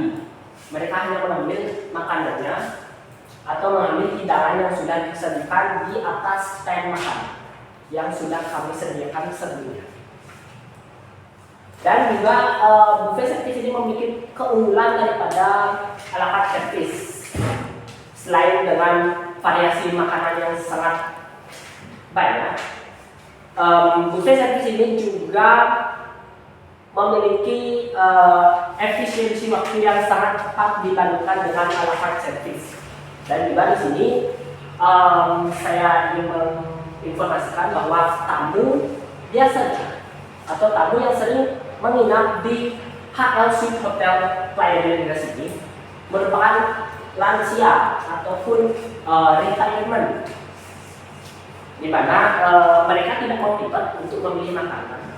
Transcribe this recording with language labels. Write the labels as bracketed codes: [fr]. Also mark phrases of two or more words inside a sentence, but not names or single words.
[id] Mereka hanya mengambil makanannya atau mengambil hidangan yang sudah disajikan di atas stand makan yang sudah kami sediakan sebelumnya. Dan juga [en] buffet service [id] ini memiliki keunggulan daripada [en] a la carte service. [id] Selain dengan variasi makanan yang sangat banyak, [en] buffet service [id] ini juga memiliki efisiensi waktu yang sangat cepat dibandingkan dengan [en] a la carte service. [id] Dan juga di sini saya ingin menginformasikan bahwa tamu biasanya atau tamu yang sering menginap di HL Suite Hotel Playa del Ingles ini merupakan lansia ataupun retirement, di mana mereka tidak mau ribet untuk memilih makanan.